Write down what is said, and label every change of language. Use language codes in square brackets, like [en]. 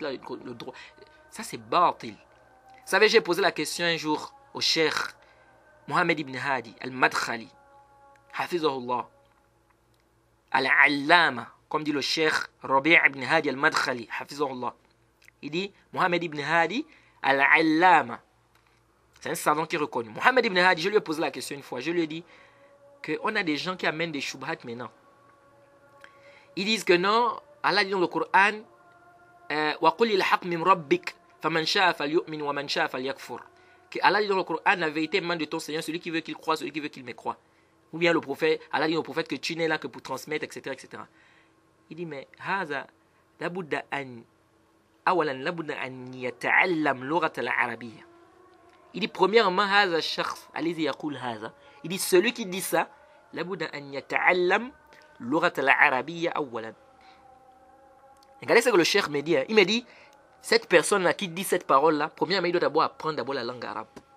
[fr] Le droit. Ça, c'est batil. Vous savez, j'ai posé la question un jour au cheikh Mohamed ibn Hadi al-Madkhali, hafizahullah, al-Allama, comme dit le cheikh Rabi' ibn Hadi al-Madkhali, hafizahullah. Il dit Mohamed ibn Hadi al-Allama. C'est un savant qui est reconnu. Mohamed ibn Hadi, je lui ai posé la question une fois. Je lui ai dit qu'on a des gens qui amènent des shubhat maintenant. Ils disent que non, Allah dit dans le Coran, [ar] وَقُلِ الْحَقْ مِنْ رَبِّكَ فَمَنْ شَاءَ فَلْيُؤْمِنْ وَمَنْ شَاءَ فَلْيَكْفُرْ. [fr] Que Allah dit dans le Coran, la vérité émane de ton Seigneur, celui qui veut qu'il croit, celui qui veut qu'il mécroit. Ou bien le prophète, Allah dit au prophète que tu n'es là que pour transmettre, etc., etc. Il dit, mais [ar] هذا لابد أن أولا لابد أن يتعلم لغة العربية. [fr] Il dit premièrement [ar] هذا الشخص الذي يقول هذا. [fr] Il dit celui qui dit ça [ar] لابد أن يتعلم لغة العربية أولا. [fr] Regardez ce que le cheikh me dit. Il me dit, cette personne-là qui dit cette parole-là, premièrement, il doit d'abord apprendre d'abord la langue arabe.